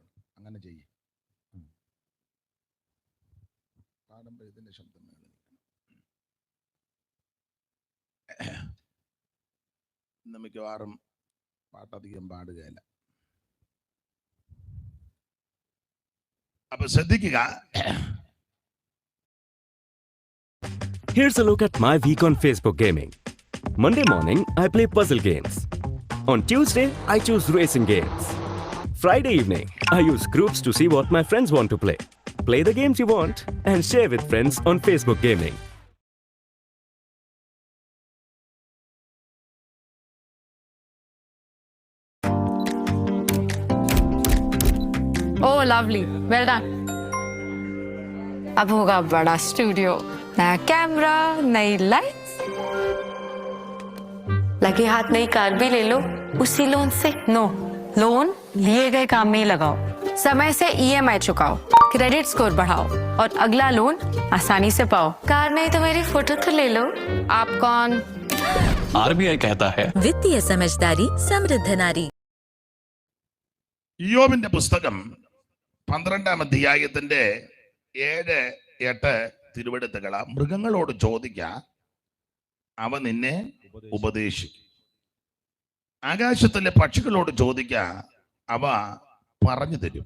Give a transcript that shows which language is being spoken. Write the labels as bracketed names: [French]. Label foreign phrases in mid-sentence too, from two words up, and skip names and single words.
[Malayalam] അങ്ങനെ ചെയ്യും. പാടുമ്പോ ഇതിന്റെ ശബ്ദം മേളി. ഇന്ന് മിക്കവാറും പാട്ടധികം പാടുകയില്ല. അപ്പൊ ശ്രദ്ധിക്കുക. [English] Here's a look at my week on Facebook gaming. Monday morning, I play puzzle games. On Tuesday, I choose racing games. Friday evening, I use groups to see what my friends want to play. Play the games you want and share with friends on Facebook Gaming. Oh, lovely. Well done. [Hindi] अब होगा बड़ा स्टूडियो, नया कैमरा, नई लाइट्स, लगे हाथ नई कार भी ले लो उसी लोन से। नो, लोन लिए गए काम में ही लगाओ, समय से EMI चुकाओ, [English] credit score [Hindi] बढ़ाओ और अगला लोन आसानी से पाओ। कार नहीं तो मेरी फोटो तो ले लो। आप कौन? RBI कहता है वित्तीय समझदारी समृद्ध नारी. [Malayalam] ഇയ്യോബിന്റെ പുസ്തകം 12-ാം അധ്യായത്തിന്റെ 7-8 തിരുവെടുത്തുകളാ. മൃഗങ്ങളോട് ചോദിക്ക, അവ നിന്നെ ഉപദേശിക്കും. ആകാശത്തിലെ പക്ഷികളോട് ചോദിക്കുക, അവ പറഞ്ഞു തരും.